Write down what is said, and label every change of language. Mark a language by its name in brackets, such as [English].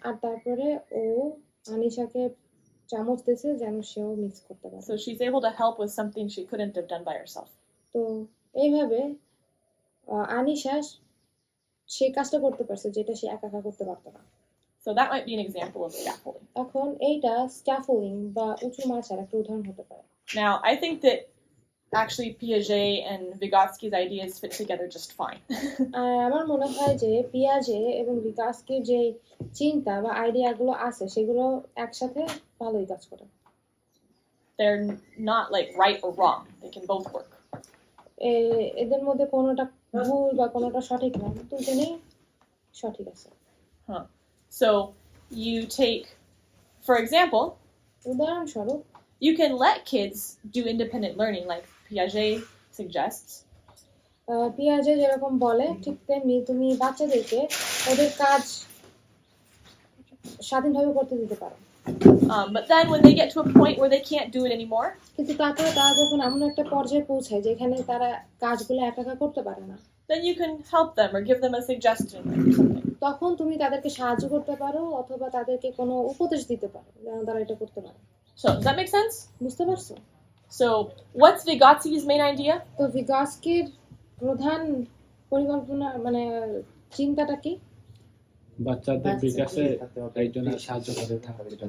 [Bangla] আর তারপরে ও আনিশাকে চামচ দিয়েছে যেন সেও মিক্স করতে পারে। [English] So she's able to help with something she couldn't have done by herself. [Bangla] তো এইভাবে আনিশা সেই কাজটা করতে পারছে যেটা সে একা একা করতে পারতো না। [English] So that might be an example of scaffolding. [Bangla] এখন এইটা স্ক্যাফোল্ডিং বা উঁচু মাচার একটা উদাহরণ হতে পারে। [English] Now, I think that actually Piaget and Vygotsky's ideas fit together just fine. [Bangla] আর আমার মনে হয় যে পিয়াজে এবং ভিগাস্কির যে চিন্তা বা আইডিয়াগুলো আছে সেগুলো একসাথে ভালোই কাজ করে। [English] They're not like right or wrong. They can both work. [Bangla] এদের মধ্যে কোনোটা ভুল বা কোনোটা সঠিক না, দুজনেই সঠিক আছে। [English] So you take, for example, [Bangla] উদাহরণস্বরূপ [English] you can let kids do independent learning like Piaget suggests. [Bangla] পিয়াজে যেরকম বলে ঠিক তেমনি তুমি বাচ্চাদেরকে ওদের কাজ স্বাধীনভাবে করতে দিতে পারো। [English] But then when they get to a point where they can't do it anymore, [Bangla] কিন্তু তারপরে তারা যখন এমন একটা পর্যায়ে পৌঁছায় যেখানে তারা কাজগুলো একা একা করতে পারে না, [English] then you can help them or give them a suggestion or something. [Bangla] তখন তুমি তাদেরকে সাহায্য করতে পারো অথবা তাদেরকে কোনো উপদেশ দিতে পারো যেন তারা এটা করতে পারে। [English] So does that make sense? [Bangla] বুঝতে পারছো? [English] So what's Vygotsky's main idea? [Bangla] তো ভিগাস্কির প্রধান পরিকল্পনা মানে চিন্তাটা কি? বাচ্চাদের বিকাশে একজনের সাহায্য করে থাকা।